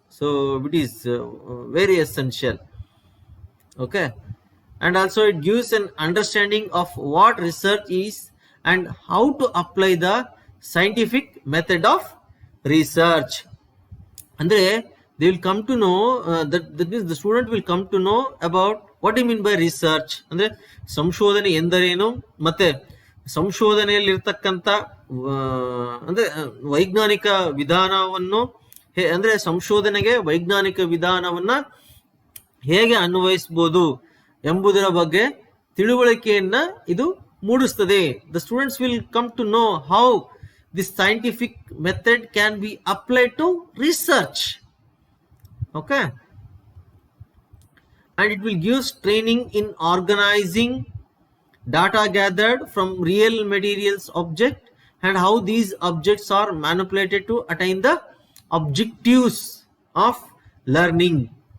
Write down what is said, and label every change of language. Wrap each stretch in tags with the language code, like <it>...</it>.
<en>So it is very essential. Okay, and also it gives an understanding of what research is and how to apply the scientific method of research. Andre they will come to know that means the student will come to know about what you mean by research.</en> <kn>Andre ಸಂಶೋಧನೆ ಎಂದರೇನು, ಮತ್ತೆ ಸಂಶೋಧನೆಯಲ್ಲಿ ಇರತಕ್ಕಂತ ಅಂದ್ರೆ ವೈಜ್ಞಾನಿಕ ವಿಧಾನವನ್ನು, ಅಂದ್ರೆ ಸಂಶೋಧನೆಗೆ ವೈಜ್ಞಾನಿಕ ವಿಧಾನವನ್ನ ಹೇಗೆ ಅನ್ವಯಿಸಬಹುದು ಎಂಬುದರ ಬಗ್ಗೆ ತಿಳುವಳಿಕೆಯನ್ನ ಇದು ಮೂಡಿಸುತ್ತದೆ.</kn> <en>The students will come to know how this scientific method can be applied to research. Okay, and it will give training in organizing data gathered from real materials object and how these objects are manipulated to attain the objectives of learning.</en>